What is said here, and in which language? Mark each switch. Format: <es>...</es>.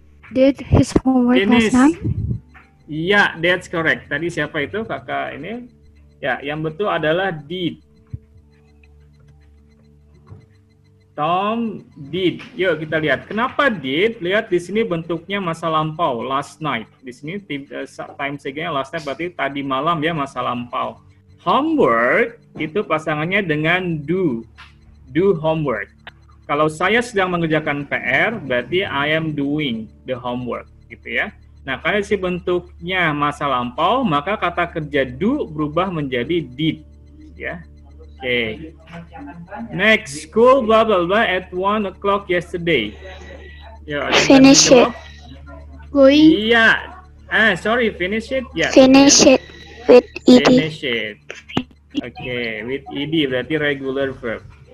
<en>Did his homework last night? Iya, that's correct.</en> <id>Tadi siapa itu kakak ini? Ya, yang betul adalah did.</id> <en>Tom did.</en> <id>Yuk kita lihat. Kenapa did? Lihat di sini bentuknya masa lampau, last night. Di sini time segenya last night berarti tadi malam ya, masa lampau. Homework itu pasangannya dengan do.</id> <en>Do homework.</en> <id>Kalau saya sedang mengerjakan PR, berarti</id> <en>I am doing the homework,</en> <id>gitu ya. Nah, karena si bentuknya masa lampau, maka kata kerja do berubah menjadi did, ya. Oke.</id> <en>Next, school blah blah blah at 1 o'clock yesterday. Ya, Finish it. Going. Iya. Sorry, finish it. Ya. Finish it with ed. Finish it. Oke, with ed</en> <id>berarti</id> <en>regular verb.</en>